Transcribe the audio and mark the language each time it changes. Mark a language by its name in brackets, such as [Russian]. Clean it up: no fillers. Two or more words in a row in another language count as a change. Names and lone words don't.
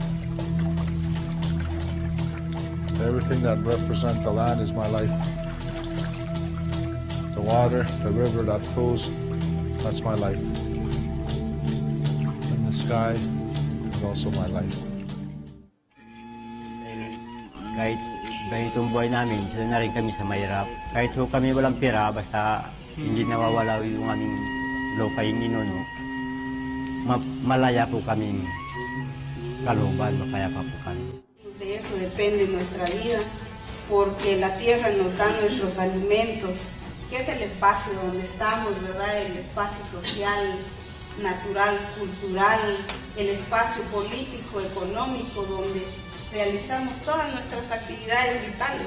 [English] Everything that represents the land is my life. The water, the river that flows, that's my life. And the sky is also my life. [Filipino] Kahit ganitong buhay namin, sila na rin kami sa mahirap. Kahit ho kami walang pera, basta hindi nawawala yung aming lupang ninuno, malaya po kami kalooban, mapayapa po kami. [Spanish] De eso depende nuestra vida, porque la tierra nos da nuestros alimentos, que es el espacio donde estamos, ¿verdad? El espacio social, natural, cultural, el espacio político, económico, donde realizamos todas nuestras actividades vitales.